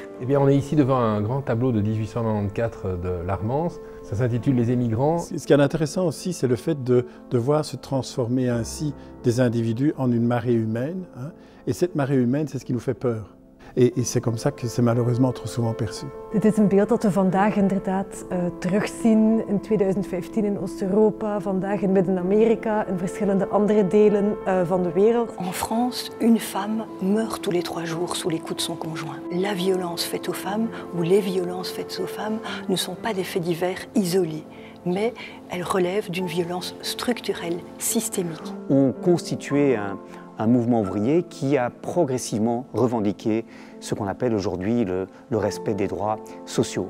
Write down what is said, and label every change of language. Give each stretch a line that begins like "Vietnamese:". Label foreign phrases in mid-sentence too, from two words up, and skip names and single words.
French: Eh bien, on est ici devant un grand tableau de 1894 de l'Armance. Ça s'intitule Les émigrants. Ce qui est intéressant aussi, c'est le fait de voir se transformer ainsi des individus en une marée humaine. Et cette marée humaine, c'est ce qui nous fait peur. Et c'est comme ça que c'est malheureusement trop souvent perçu.
Dutch: Dit is een beeld dat we vandaag inderdaad terugzien in 2015 in Oost-Europa, vandaag in Midden-Amerika, in verschillende andere delen van de wereld.
French: En France, une femme meurt tous les 3 jours sous les coups de son conjoint. La violence faite aux femmes ou les violences faites aux femmes ne sont pas des faits divers isolés, mais elles relèvent d'une violence structurelle, systémique. On constituait un mouvement ouvrier qui a progressivement revendiqué ce qu'on appelle aujourd'hui le respect des droits sociaux.